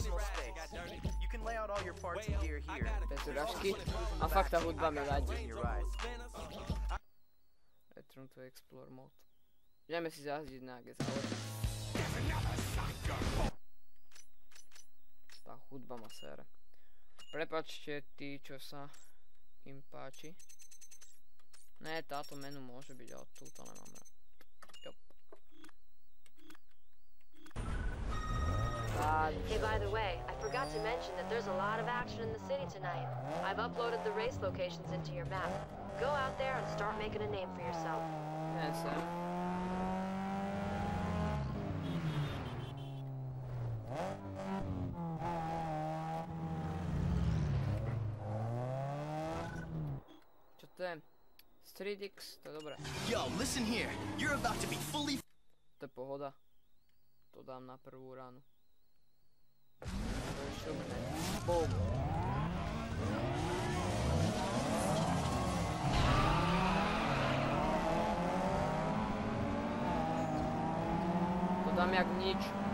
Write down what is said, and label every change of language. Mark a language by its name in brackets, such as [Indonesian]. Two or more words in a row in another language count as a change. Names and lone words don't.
[Slovak] Bez urážky. A fakt tá hudba mi vadí. [English] Return to Explore mode. [Slovak] Ideme si zazdiť na GSL. hudba ma sere. Prepačte tí, čo sa im páči. Ne, táto menu môže byť, ale túto nemám rád. Jop. [English] Hey, by the way, I forgot to mention that there's a lot of action in the city tonight. I've uploaded the race locations into your map. Go out there and start making a name for yourself. Yes, sir. [Slovak] Čo to je? Streetix, to je dobré. [English] Yo, listen here. You're about to be fully... [Slovak] To je pohoda. To dám na prvú ránu. To je šupne. Boom. To dám jak nič.